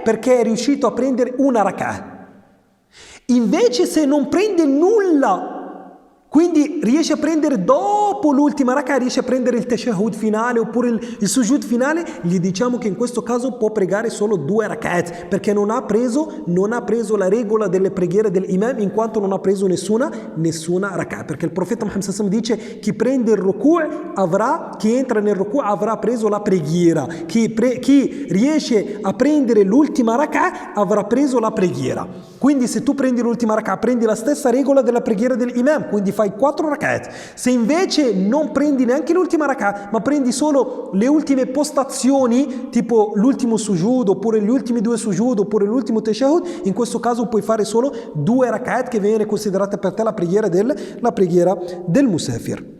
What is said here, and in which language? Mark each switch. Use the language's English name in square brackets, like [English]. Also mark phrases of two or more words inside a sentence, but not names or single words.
[Italian] Perché è riuscito a prendere una rak'a. Invece se non prende nulla, quindi riesce a prendere dopo l'ultima rak'a, riesce a prendere il tashahhud finale oppure il sujud finale, gli diciamo che in questo caso può pregare solo 2 rak'at perché non ha preso la regola delle preghiere dell'imam, in quanto non ha preso nessuna rak'a, perché il profeta Muhammad [Arabic] صلى الله عليه وسلم [Italian] dice: chi prende il ruku' chi entra nel ruku' avrà preso la preghiera, chi riesce a prendere l'ultima rak'a avrà preso la preghiera. Quindi se tu prendi l'ultima rak'a prendi la stessa regola della preghiera dell'imam, quindi fai 4 rak'at. Se invece non prendi neanche l'ultima rak'a, ma prendi solo le ultime postazioni, tipo l'ultimo sujud, oppure gli ultimi 2 sujud, oppure l'ultimo tashahhud, in questo caso puoi fare solo 2 rak'at che viene considerata per te la preghiera del musafir.